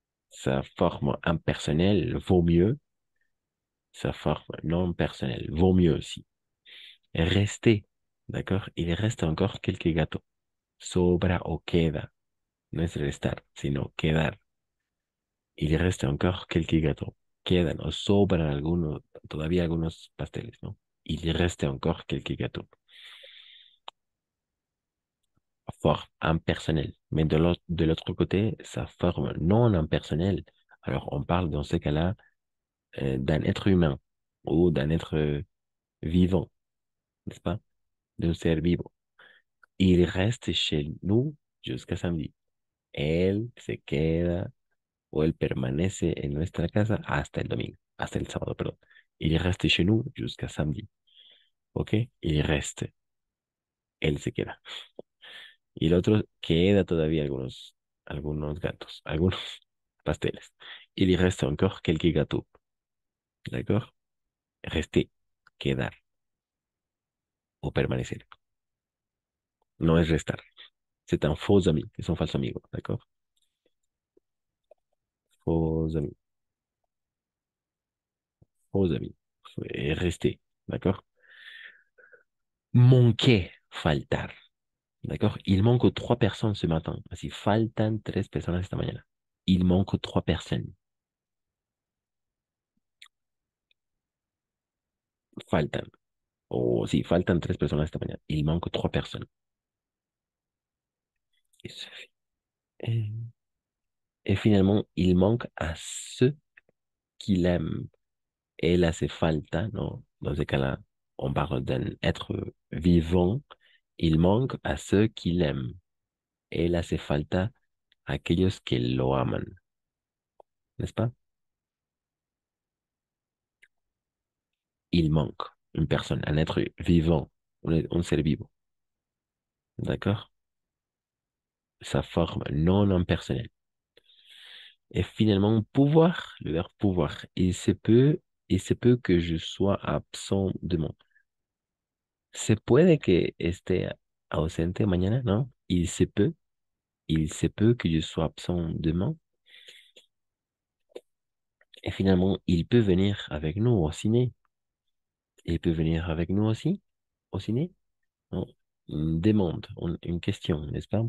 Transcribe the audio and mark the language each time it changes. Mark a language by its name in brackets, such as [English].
[French] Sa forme impersonnelle vaut mieux. Sa forme non personnelle vaut mieux aussi. Rester. D'accord? Il reste encore quelques gâteaux. [Spanish] Sobra o queda. No es restar, sino quedar. [French] Il reste encore quelques gâteaux. [Spanish] Quedan o sobran algunos, todavía algunos pasteles, ¿no? [French] Il reste encore quelques gâteaux. Forme impersonnelle. Mais de l'autre côté, sa forme non impersonnelle. Alors, on parle dans ce cas-là d'un être humain ou d'un être vivant, n'est-ce pas? [Spanish] D'un ser vivo. [French] Il reste chez nous jusqu'à samedi. [Spanish] Él se queda o él permanece en nuestra casa hasta el domingo, hasta el sábado, perdón. [French] Il reste chez nous jusqu'à samedi. [Spanish] ¿Ok? [French] Il reste. [Spanish] Él se queda. Y el otro queda todavía algunos gatos, algunos pasteles. [French] Il reste encore quelques gâteaux. D'accord? Rester, [Spanish] quedar o permanecer. No es restar. [French] C'est un faux ami, [Spanish] es un falso amigo. [French] D'accord? Faux ami, faux ami. Rester. D'accord? Manquer, faltar. D'accord? Il manque trois personnes ce matin. [Spanish] Así, faltan tres personas esta mañana. [French] Il manque trois personnes. [Spanish] Faltan. O sí, faltan tres personas esta mañana. [French] Il manque trois personnes. Et, et- et finalement, il manque à ceux qu'il aime. [Spanish] Él hace falta, ¿no? [French] Dans ce cas-là, on parle d'un être vivant. Il manque à ceux qu'il aime. [Spanish] Él hace falta a aquellos que lo aman. [French] ¿N'est-ce pas? Il manque une personne, un être vivant, [Spanish] un ser vivo. [French] D'accord? Sa forme non impersonnelle. Et finalement, pouvoir, le verbe pouvoir. Il se peut que je sois absent demain. [Spanish] Se puede que esté ausente mañana, ¿no? [French] Il se peut que je sois absent demain. Et finalement, il peut venir avec nous au ciné. Il peut venir avec nous aussi au ciné, ¿no? Une demande, une question, n'est-ce pas?